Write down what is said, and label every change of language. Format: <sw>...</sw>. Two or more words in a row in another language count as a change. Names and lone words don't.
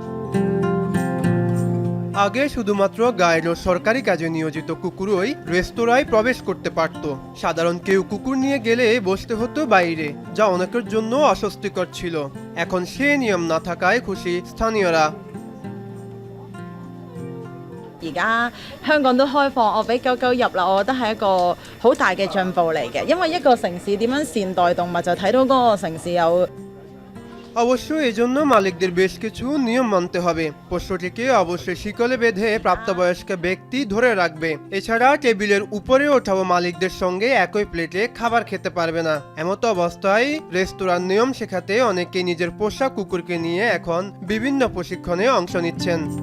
<bn>আগে শুধুমাত্র গাইড ও সরকারি কাজে নিয়োজিত কুকুরই রেস্তোরাঁয় প্রবেশ করতে পারত। সাধারণ কেউ কুকুর নিয়ে গেলে বসতে হতো বাইরে, যা অনেকের জন্য অস্বস্তিকর ছিল। এখন সে নিয়ম না থাকায় খুশি স্থানীয়রা।</bn> <yue>而家香港都開放，我俾狗狗入啦，我覺得係一個好大嘅進步嚟嘅。因為一個城市點樣善待動物，就睇到嗰個城市有。</yue> <bn>অবশ্য এজন্য মালিকদের বেশ কিছু নিয়ম মানতে হবে। পোষ্যটিকে অবশ্যই শিকলে বেঁধে প্রাপ্তবয়স্ক ব্যক্তি ধরে রাখবে। এছাড়া টেবিলের উপরে ওঠাও মালিকদের সঙ্গে একই প্লেটে খাবার খেতে পারবে না। এমতো অবস্থায় রেস্তোরাঁর নিয়ম শেখাতে অনেকে নিজের পোষা কুকুরকে নিয়ে এখন বিভিন্ন প্রশিক্ষণে অংশ নিচ্ছেন।</bn>